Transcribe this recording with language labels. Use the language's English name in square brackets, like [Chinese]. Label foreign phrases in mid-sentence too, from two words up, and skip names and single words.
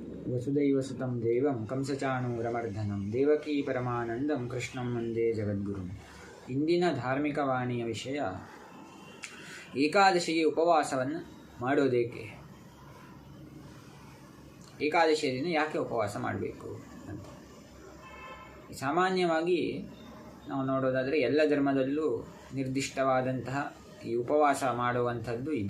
[Sanskrit] ವಸುದೈವಸುತಂ ದೇವಂ ಕಂಸಚಾಣೂರಮರ್ಧನಂ ದೇವಕೀ ಪರಮಾನಂದಂ ಕೃಷ್ಣಂ ವಂದೇ ಜಗದ್ಗುರುಂ. [Kannada] ಇಂದಿನ ಧಾರ್ಮಿಕ ವಾಣಿಯ ವಿಷಯ ಏಕಾದಶಿಗೆ ಉಪವಾಸವನ್ನು ಮಾಡೋದೇಕೆ, ಏಕಾದಶಿಯ ದಿನ ಯಾಕೆ ಉಪವಾಸ ಮಾಡಬೇಕು ಅಂತ. ಸಾಮಾನ್ಯವಾಗಿ ನಾವು ನೋಡೋದಾದರೆ ಎಲ್ಲ ಧರ್ಮದಲ್ಲೂ ನಿರ್ದಿಷ್ಟವಾದಂತಹ ಈ ಉಪವಾಸ ಮಾಡುವಂಥದ್ದು ಇದೆ.